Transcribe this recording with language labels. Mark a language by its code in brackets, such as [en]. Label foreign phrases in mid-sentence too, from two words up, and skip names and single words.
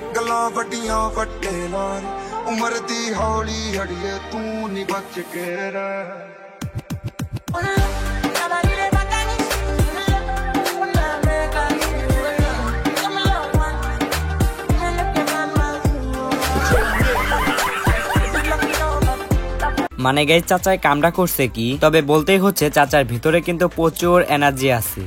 [pa] ਗੱਲਾਂ ਵੱਡੀਆਂ ਵੱਡੇ ਨਾਲ ਉਮਰ ਦੀ ਹੌਲੀ ਹੜੀਏ ਤੂੰ ਨਹੀਂ ਬਚ ਕੇ ਰਹਿ [bn] মানে গাইস চাচাই কামটা করছে কি, তবে বলতেই হচ্ছে চাচার ভিতরে কিন্তু প্রচুর এনার্জি আছে।